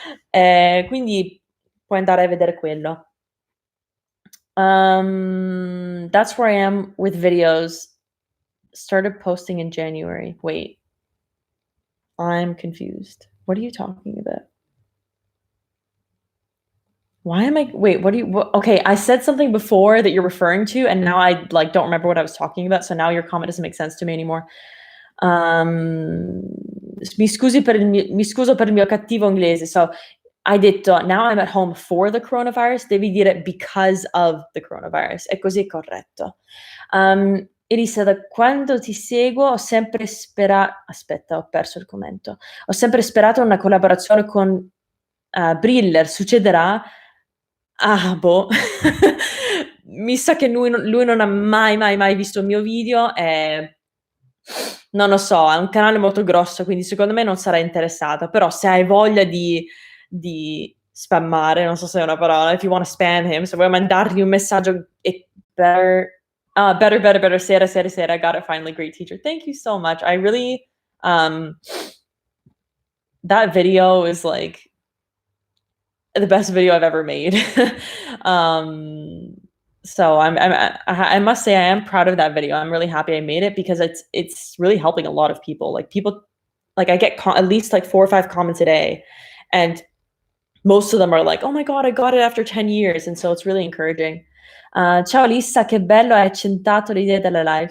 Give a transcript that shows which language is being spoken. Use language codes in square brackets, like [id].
[it] Ehm, quindi puoi andare a vedere quello. [en] That's where I am with videos. Started posting in January. Wait, I'm confused. What are you talking about? Why am I wait, okay, I said something before that you're referring to, and now I, like, don't remember what I was talking about, so now your comment doesn't make sense to me anymore. [it] Mi scuso per il mio cattivo inglese. So, hai detto: [en] "Now I'm at home for the coronavirus", [it] devi dire [en] "because of the coronavirus", [it] e così è corretto. Elisa, da quando ti seguo ho sempre aspetta, ho perso il commento. Ho sempre sperato una collaborazione con, Briller, succederà? Ah, boh. Mi sa che lui non ha mai, mai, mai visto il mio video e non lo so, è un canale molto grosso, quindi secondo me non sarà interessata, però se hai voglia di spammare, non so se è una parola, [en] if you wanna spam him, [it] se vuoi mandargli un messaggio e better, sera, [en] I got it finally, great teacher. Thank you so much. I really, um that video is, like, the best video I've ever made. Um, so I must say I am proud of that video. I'm really happy I made it because it's really helping a lot of people. Like people, like I get at least like 4 or 5 comments a day, and most of them are like, "Oh my god, I got it after 10 years," and so it's really encouraging. [it] Ciao Lissa, che bello, hai accentato l'idea della live.